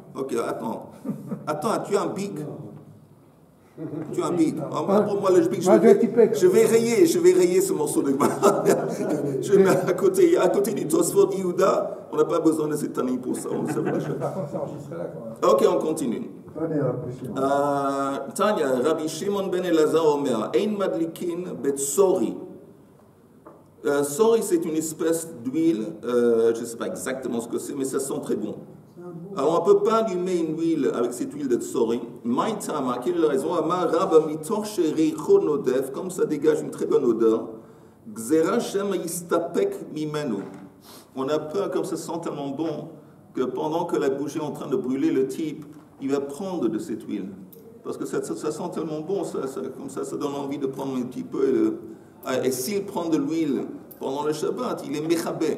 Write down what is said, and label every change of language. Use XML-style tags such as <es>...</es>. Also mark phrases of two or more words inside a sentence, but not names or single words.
<fr>Ok, attends, tu as un bic. Tu as un bic. Pour moi, le bic, je vais rayer ce morceau de je vais mettre à côté du Tosfot Yehuda. On n'a pas besoin de cette année pour ça. On sait pas. Par contre, c'est enregistré là, quand même. Ok, on continue.</fr> <he>תניא, רבי שמעון בן אלעזר אומר, אין מדליקין בצרי.</he> <fr>Sori, c'est une espèce d'huile, je ne sais pas exactement ce que c'est, mais ça sent très bon. Alors, on ne peut pas allumer une huile avec cette huile de tsori. Maïtama, quelle est la raison?</fr> <he>אמר רבה מתוך שריחו נודף,</he> <fr>comme ça dégage une très bonne odeur.</fr> <he>גזרה שמא יסתפק ממנו.</he> <fr>On a peur, comme ça sent tellement bon, que pendant que la bougie est en train de brûler, le type, il va prendre de cette huile. Parce que ça sent tellement bon, comme ça donne envie de prendre un petit peu. Et s'il prend de l'huile pendant le Shabbat, il est mechabé.</fr>